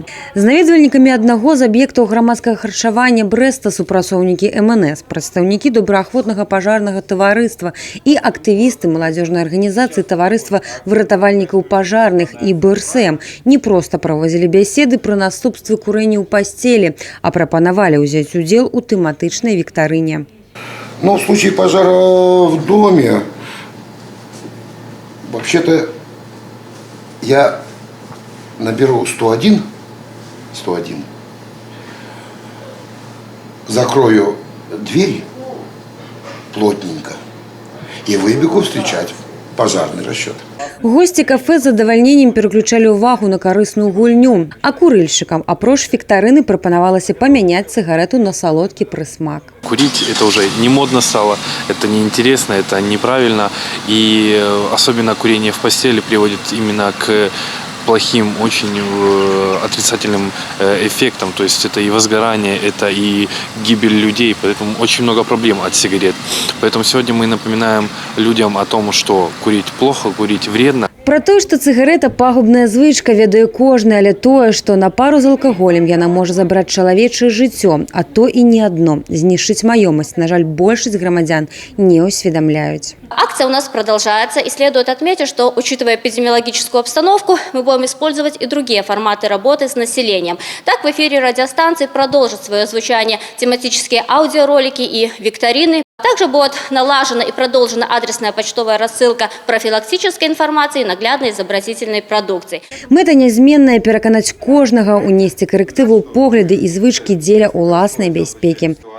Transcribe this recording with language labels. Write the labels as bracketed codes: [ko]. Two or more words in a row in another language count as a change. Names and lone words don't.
[be] З наведвальнікамі аднаго з аб'ектаў грамадскага харчавання Брэста супрацоўнікі МНС, прадстаўнікі добраахвотнага пажарнага таварыства і актывісты маладзёжнай арганізацыі таварыства выратавальнікаў пажарных і БРСМ не проста праводзілі бяседы пры наступстве [ru] курения у постели, [be] а прапанавалі ўзяць удзел у тэматычнай віктарыне. [ru] Но в случае пожара в доме, вообще-то я наберу 101, закрою дверь плотненько и выбегу встречать пожарный расчет. [be] Гости кафе з задавальненнем переключалі ўвагу на карысную гульню, а курильщикам апроч фіктарыны прапанавалася памяняць цыгарету на салодкі прысмак. [ru] Курить это уже не модно стало, это неинтересно, это неправильно, и особенно курение в постели приводит именно к плохим, очень отрицательным эффектам, то есть это и возгорание, это и гибель людей, поэтому очень много проблем от сигарет. Поэтому сегодня мы напоминаем людям о том, что курить плохо, курить вредно. [be] Пра тое, што цыгарэта пагубная звычка, ведае кожны, але тое, што на пару з алкаголем яна можа забраць чалавечае жыццё, а то і не адно, знішчыць маёмасць, на жаль, большасць грамадзян не усведомляюць. [ru] Акция у нас продолжается, и следует отметить, что, учитывая эпидемиологическую обстановку, мы будем использовать и другие форматы работы с населением. Так, в эфире радиостанции продолжат свое звучание тематические аудиоролики и викторины. Также будет налажена и продолжена адресная почтовая рассылка профилактической информации и наглядной изобразительной продукции. [be] Мэта нязменная – пераканаць кожнага унесці карэктыву ў погляды і звычкі дзеля ўласнай бяспекі.